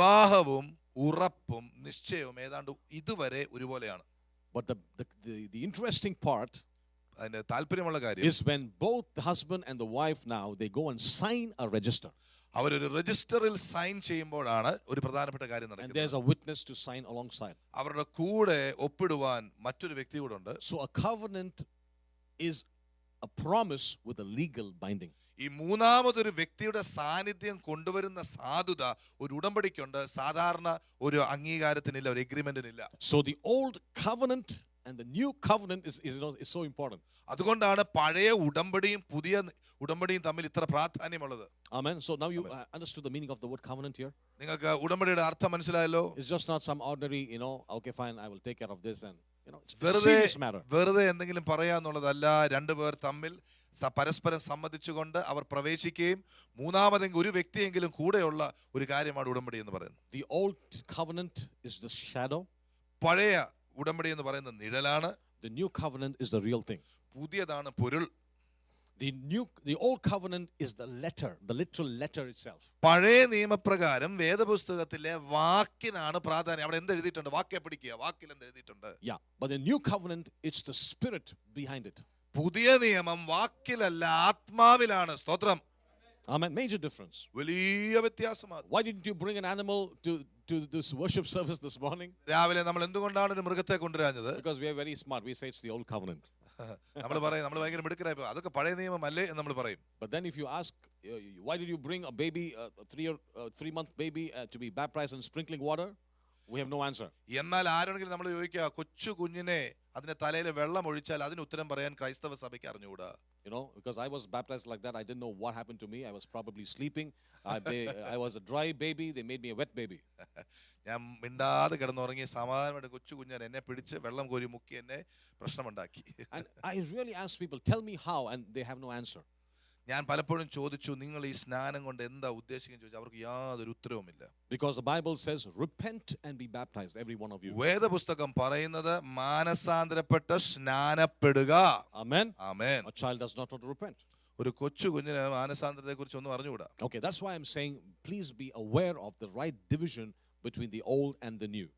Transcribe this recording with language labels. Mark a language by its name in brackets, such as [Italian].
[Malayalam] വിവാഹവും ഉറപ്പും നിശ്ചയവും ഏതാണ്ട് ഇതുവരെ ഒരുപോലെയാണ്. [English] But the interesting part [Malayalam] അതിന്റെ താല്പര്യമുള്ള കാര്യം [English] is when both the husband and the wife now they go and sign a register. [Malayalam] അവരൊരു രജിസ്റ്ററിൽ സൈൻ ചെയ്യുമ്പോഴാണ് ഒരു പ്രധാനപ്പെട്ട കാര്യം [English] And [Malayalam] നടക്കുന്നത്. [English] there's a witness to sign alongside. [Malayalam] അവരുടെ കൂടെ ഒപ്പിടുവാൻ മറ്റൊരു വ്യക്തി കൂടെ ഉണ്ട്. [English] So a covenant is a promise with a legal binding. [Malayalam] ഈ മൂന്നാമതൊരു വ്യക്തിയുടെ സാന്നിധ്യം കൊണ്ടുവരുന്ന സാധുത ഒരു ഉടമ്പടിക്കുണ്ട്. സാധാരണ ഒരു അംഗീകാരത്തിനില്ല, ഒരു എഗ്രിമെന്റിനില്ല. [English] So the old covenant and the new covenant is so important. [Malayalam] അതുകൊണ്ടാണ് പഴയ ഉടമ്പടിയും പുതിയ ഉടമ്പടിയും തമ്മിൽ ഇത്ര പ്രാധാന്യമുള്ളത്. [English] Amen. So now you understood the meaning of the word covenant here. [Malayalam] നിങ്ങൾക്ക് ഉടമ്പടിയുടെ അർത്ഥം മനസ്സിലായല്ലോ? [English] It's just not some ordinary, okay, fine, I will take care of this, and it's a [Malayalam] വെറുതെ [English] serious matter. [Malayalam] വെറുതെ എന്തെങ്കിലും പറയാന്നുള്ളതല്ല. രണ്ടുപേർ തമ്മിൽ പരസ്പരം സമ്മതിച്ചുകൊണ്ട് അവർ പ്രവേശിക്കുകയും മൂന്നാമതെങ്കിലും ഒരു വ്യക്തിയെങ്കിലും കൂടെയുള്ള ഒരു കാര്യമാണ് ഉടമ്പടി എന്ന് പറയുന്നത്. [English] The old covenant is the shadow. [Malayalam] പഴയ ഉടമ്പടി എന്ന് പറയുന്നത് നിഴലാണ്. [English] The new covenant is the real thing. [Malayalam] പുതിയതാണ് പൊരുൾ. [English] The old covenant is the letter, the literal letter itself. [Malayalam] പഴയ നിയമപ്രകാരം വേദപുസ്തകത്തിലെ വാക്കിനാണ് പ്രാധാന്യം. അവിടെ എന്ത് എഴുതിയിട്ടുണ്ട്? വാക്യം പിടിക്കുക, വാക്കിൽ എന്ത് എഴുതിയിട്ടുണ്ട്? [English] Yeah, but the new covenant, it's the spirit behind it. [Malayalam] പുതിയ നിയമം വാക്കിലല്ല, ആത്മാവിലാണ്. സ്തോത്രം. [English] Amen. Major difference. [Malayalam] വലിയ വ്യത്യാസമാണ്. [English] Why didn't you bring an animal to this worship service this morning? [Malayalam] രാവിലെ നമ്മൾ എന്തുകൊണ്ടാണ് ഒരു മൃഗത്തെ കൊണ്ടുവരാഞ്ഞത്? [English] Because we are very smart. We say it's the old covenant. [Malayalam] നമ്മൾ പറയും നമ്മൾ ഭയങ്കര മിടുക്കരായി പോയി, അതൊക്കെ പഴയ നിയമമല്ലേ എന്ന് നമ്മൾ പറയും. [English] But then if you ask, why did you bring a baby, a 3-month baby, to be baptized in sprinkling water? We have no answer. [Malayalam] എന്നാൽ ആരോടെങ്കിലും നമ്മൾ ചോദിക്കുക, കൊച്ചു കുഞ്ഞിനെ അതിന്റെ തലയിൽ വെള്ളം ഒഴിച്ചാൽ അതിന് ഉത്തരം പറയാൻ ക്രൈസ്തവ സഭയ്ക്ക് അറിഞ്ഞുകൂടാ. [English] Because I was baptized like that, I didn't know what happened to me. I was probably sleeping. I was a dry baby. They made me a wet baby. [Malayalam] ഞാൻ മിണ്ടാതെ കിടന്നുറങ്ങി സമാധാനമായിട്ട് കൊച്ചു കുഞ്ഞൻ എന്നെ പിടിച്ച് വെള്ളം കോരി മുക്കി എന്നെ പ്രശ്നമുണ്ടാക്കി. [English] And I really ask people, tell me how, and they have no answer. [Malayalam] ഞാൻ പലപ്പോഴും ചോദിച്ചു, നിങ്ങൾ ഈ സ്നാനം കൊണ്ട് എന്താ ഉദ്ദേശിക്കുന്നത് ചോദിച്ചാൽ അവർക്ക് യാതൊരു ഉത്തരവുമില്ല. [English] Because the Bible says, repent and be baptized, every one of you. [Malayalam] വേദപുസ്തകം പറയുന്നത് മാനസാന്തരപ്പെട്ട് സ്നാനപ്പെടുക. [English] Amen. [Malayalam] Amen. [English] A child does not want to repent. [Malayalam] ഒരു കൊച്ചു കുഞ്ഞിന് മാനസാന്തരത്തെ കുറിച്ച് ഒന്നും അറിഞ്ഞുകൂടാ. [English] Okay, that's why I'm saying, please be aware of the right division between the old and the new.